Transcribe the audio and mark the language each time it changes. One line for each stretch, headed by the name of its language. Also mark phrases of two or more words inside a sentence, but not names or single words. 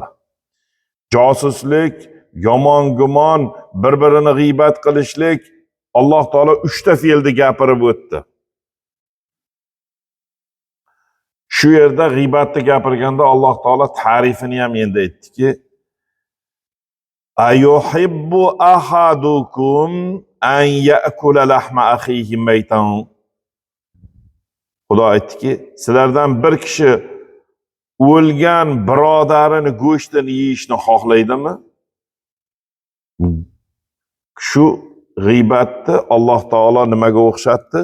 Uzbek: Josuslik, yomon gumon, bir-birini g'iybat qilishlik, Alloh taolo 3 ta fe'lni gapirib o'tdi. Shu yerda g'iybatni gapirganda Alloh taolo ta'rifini ham endi aytdiki,
Arabic: أيحب أحدكم أن يأكل لحم أخيه ميتا.
Uzbek: Xudo aytdiki, sizlardan bir kishi o'lgan birodarini go'shtini yeyishni xohlaydimi? Shu g'iybatni Alloh taolo nimaga o'xshatdi?